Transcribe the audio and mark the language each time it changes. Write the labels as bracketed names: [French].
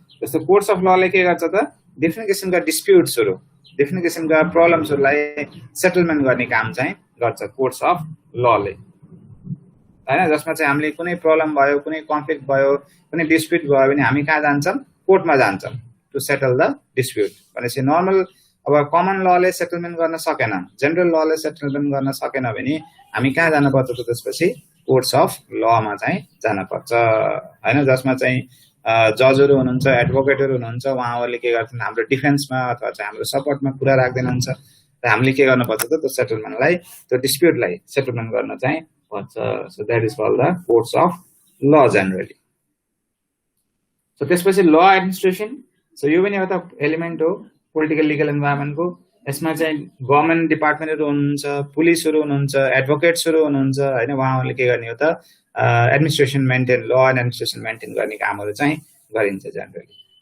[Nepali] जस्तो courts of लले के गर्छ त डिफ्रेन्ट किसिमका डिस्प्युट्सहरू, डिफ्रेन्ट किसिमका प्रब्लम्सहरूलाई सेटलमेन्ट गर्ने काम चाहिँ गर्छ कोर्ट्स अफ लले, हैन। जसमा चाहिँ हामीले कुनै प्रब्लम भयो, कुनै कन्फ्लिक्ट भयो, कुनै डिस्प्युट भयो भने हामी कहाँ जान्छौँ? कोर्टमा जान्छौँ [English] To settle the dispute. [Nepali] भनेपछि नर्मल अब कमन लले सेटलमेन्ट गर्न सकेन, जेनरल लले सेटलमेन्ट गर्न सकेन भने हामी कहाँ जानुपर्छ त त्यसपछि? कोर्ट्स अफ लमा चाहिँ जानुपर्छ, हैन। जसमा चाहिँ जजहरू हुनुहुन्छ, एडभोकेटहरू हुनुहुन्छ, उहाँहरूले के गर्छन् हाम्रो डिफेन्समा अथवा चाहिँ हाम्रो सपोर्टमा कुरा राख्दैनन्छ, र हामीले के गर्नुपर्छ त त्यो सेटलमेन्टलाई, त्यो डिस्प्युटलाई सेटलमेन्ट गर्न चाहिँ पर्छ। [English] So that is called the courts of law generally. [Nepali] सो त्यसपछि ल एडमिनिस्ट्रेसन। सो यो पनि एउटा एलिमेन्ट हो पोलिटिकल लिगल इन्भाइरोमेन्टको। यसमा चाहिँ गभर्नमेन्ट डिपार्टमेन्टहरू हुनुहुन्छ, पुलिसहरू हुनुहुन्छ, एडभोकेट्सहरू हुनुहुन्छ, हैन। उहाँहरूले के गर्ने हो त administration maintain, law and administration maintain गर्ने कामहरू चाहिँ गरिन्छ जेनरली।